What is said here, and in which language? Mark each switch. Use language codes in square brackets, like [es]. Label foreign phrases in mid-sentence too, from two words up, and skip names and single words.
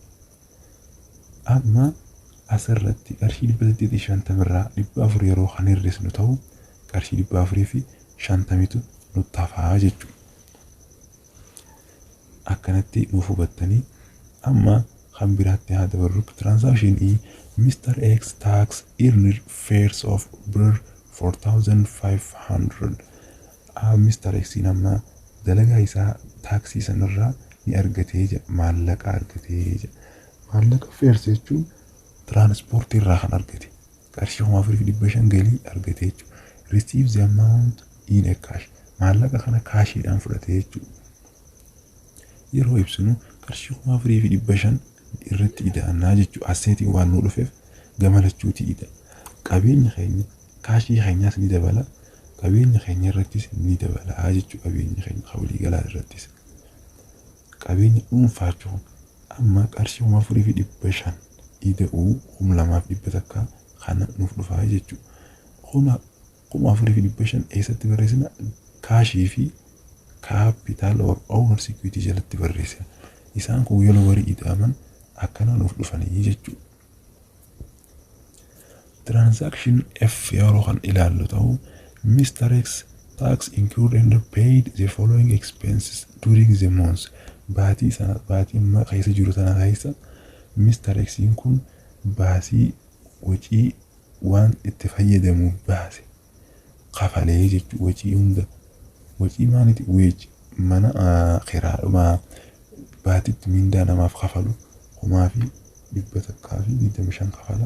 [om] Amma asirratti qarshii 850 irraa 400 yeroo kan hir'isnu ta'u qarshii 450tu nutti hafaa jechuudha. Akkanatti nuuf hubattanii amma kan biraatti haa dabarru [en] transaction E [om] Mr. [en] X tax earned fares of birr 4,500. Mr. [om] X amma dalagaa isaa taaksii sanarraa ni argatee jira maallaqa argatee jira. Maallaqa fares jechuun transportii irraa kan argate qarshii 4,500 galii argatee jechuudha. [en] Receive the amount in a cash. [om] Maallaqa kana kaashiidhaan fudhatee jechuudha. Yeroo ibsinu qarshii 4,500 irratti ida'annaa jechuudha. Asseetiin waan nu dhufeef gamalachuuti ida. Qabeenya keenya kaashii keenyaas ni dabala. qabeenya keenya irrattis ni dabalaa jechuudha. Qabeenya keenya walii galaa irrattis. Qabeenya dhuunfaa jechuun amma qarshii 4,500 ida'uu 2,100 kana nuuf dhufaa jechuudha. 4,500 eessatti barreessina? Kaashii fi [en] capital or owner's equity [om] jalatti barreessina. Isaan kun yeroo warii ida'aman akkana nuuf dhufanii jechuudha. [en] Transaction F [om] yeroo kan ilaallu ta'u Mr. [en] X tax incurred and paid the following expenses during the month. [om] Baatii amma keessa jiru sana keessa Mr. X kun baasii wacii waan itti fayyadamuuf baase kafalee jechuudha. Wacii hunda wacii maaliiti? Weeji mana qiraadhuma baatiitti mindaa namaaf kafalu 1,125 kafala.